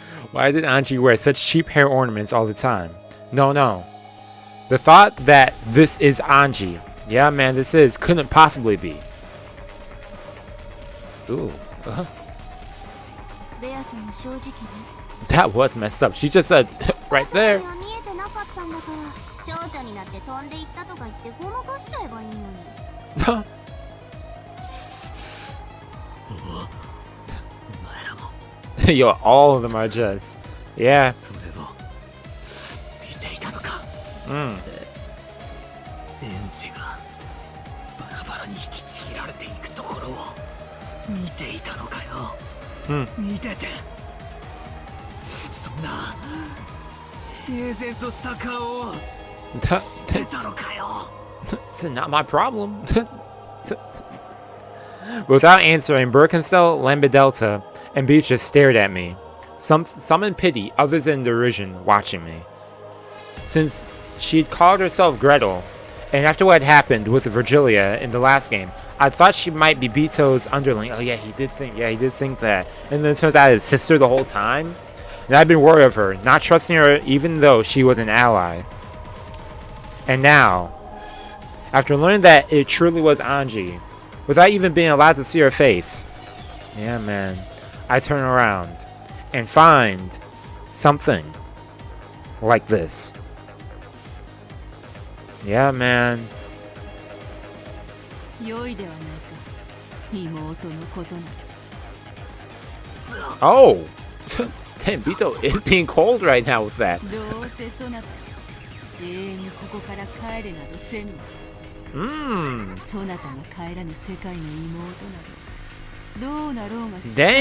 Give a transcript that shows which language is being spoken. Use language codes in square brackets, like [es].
[en] Why did Anji wear such cheap hair ornaments all the time? No. The thought that this is Anji. Yeah, man, this is. Couldn't possibly be. Ooh. [ja] ベアとも正直ね。 [en] That was messed up. She just said, right [ja] そ [en] there. [ja] れは見えてなかったんだから蝶々になって飛んでいったとか言ってごまかしちゃえばいいのに [en] Yo, all of them are just. Yeah. [ja] それを見ていたのか Mm. エンジがバラバラに引きちぎられていくところを見ていたのかよ、見ててそんな平然とした顔をしてたのかよ [en] It's not my problem. Without answering, Birkenstock, Lambedelta, and Beatrice stared at me. Some in pity, others in derision, watching me. Since she'd called herself Gretel, and after what had happened with Virgilia in the last game, I thought she might be Bito's underling. Oh yeah, he did think that. And then it turns out his sister the whole time. And I'd been worried of her, not trusting her even though she was an ally. And now, after learning that it truly was Anji, without even being allowed to see her face, yeah man, I turn around and find something like this. Yeah, man. [ja] 良いではないか、妹のことなら。 Oh! [en] Damn, Vito is being cold right now with that. [ja] どうせそなた永遠にここから帰れなどせぬ。そなたが帰らぬ世界の妹などどうなろうが知ったことでは